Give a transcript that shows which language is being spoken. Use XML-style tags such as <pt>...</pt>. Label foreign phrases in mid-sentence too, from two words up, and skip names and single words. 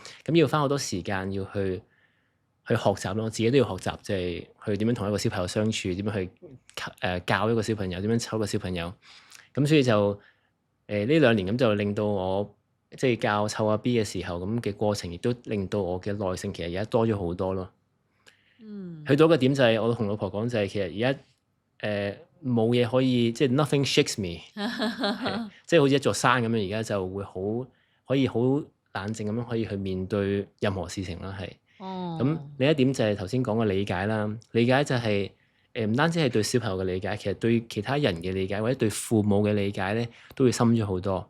<yue>咁要花好多時間要去學習咯，自己都要學習，即係去點樣同一個小朋友相處，點樣去教一個小朋友，點樣湊一個小朋友。咁所以就呢2年咁就令到我即係教湊阿 B 嘅時候咁嘅過程，亦都令到我嘅耐性其實而家多咗好多咯。去到一個點就係我同老婆講就係其實而家冇嘢可以即係</yue> <en>nothing shakes me，</en> <yue>即係好似一座山咁樣，而家就會可以好冷靜咁樣可以去面對任何事情啦，係。咁另一點就係頭先講嘅理解啦，理解就係唔單止係對小朋友嘅理解，其實對其他人嘅理解或者對父母嘅理解咧，都會深咗好多。</yue>